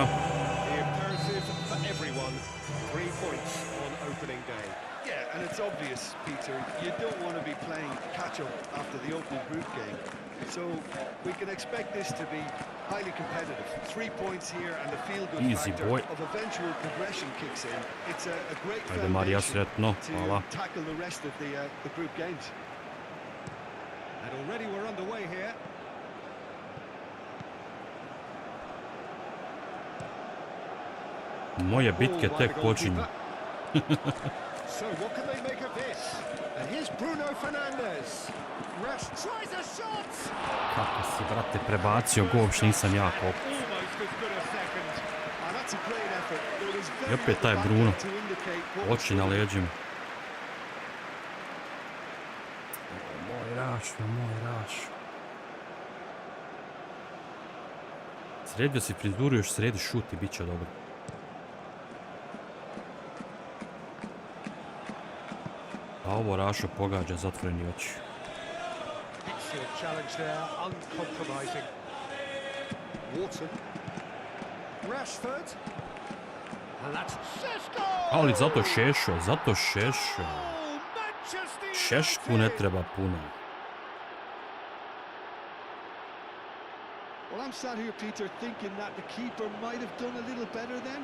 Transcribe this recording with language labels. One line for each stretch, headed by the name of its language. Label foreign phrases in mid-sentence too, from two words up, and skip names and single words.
English: The imperative for everyone, 3 points on opening day. Yeah, and it's obvious, Peter, you don't want to be playing catch-up after the opening group game. So we can expect this to be highly competitive. 3 points here and the feel-good Easy, factor boy. of eventual progression kicks in. It's a great
Bosnian: Ajde, Marija,
English: foundation
Bosnian: sretno. Hvala.
English: to tackle the rest of the group games. And already we're underway here.
Bosnian: Moje bitke tek počinju.
English: So what can they make of this? And here's Bruno Fernandes. Rash tries a shot.
Bosnian: Kako si, brate, prebacio go, uopšte nisam jako.
English: Almost as good a second. And that's a great effort. There was I very opet little taj back Bruno. to indicate what was
Bosnian: Oči na leđima. Moj Raš. Sredio si frizuru, još sredi šut i bit će dobro. A ovo Rašo pogađa zatvoreni oči.
English: Excellent challenge there, uncompromising. Wharton. Rashford. And that's Šeško!
Bosnian: Ali zato Šešo. Manchester Šešku ne treba puno.
English: Well, I'm sat here, Peter, thinking that the keeper might have done a little better then.